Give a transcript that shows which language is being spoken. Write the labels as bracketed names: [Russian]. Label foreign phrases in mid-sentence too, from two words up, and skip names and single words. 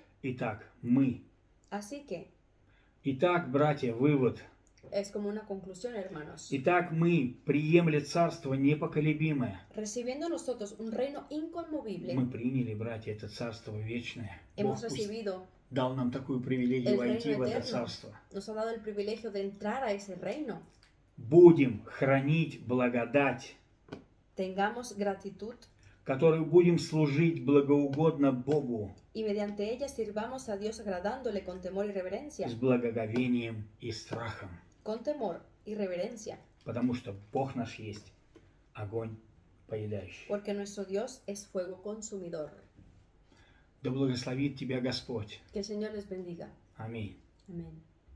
[Russian] Итак, мы. [Spanish] Así que, [Russian] Итак, братья, вывод. [Spanish] es como una conclusión, hermanos. [Russian] Итак, мы, приемли царство непоколебимое. [Spanish] Recibiendo nosotros un reino inconmovible, [Russian] Мы приняли, братья, это царство вечное. Бог [Spanish] hemos [Russian] пусть [Spanish] recibido, [Russian] дал нам такую привилегию [Spanish] el [Russian] войти [Spanish] reino [Russian] в это [Spanish] eterno. [Russian] царство. [Spanish] Nos ha dado el privilegio de entrar a ese reino. [Russian] Будем хранить благодать, [Spanish] Tengamos gratitud [Russian] которой будем служить благоугодно Богу [Spanish] y mediante ella sirvamos a Dios agradándole con temor y reverencia. [Russian] с благоговением и страхом. [Spanish] Con temor y reverencia, [Russian] Потому что Бог наш есть огонь поедающий. [Spanish] porque nuestro Dios es fuego consumidor. [Russian] Да благословит тебя Господь. [Spanish] Que el Señor les bendiga. [Russian] Аминь. [Spanish] Amén.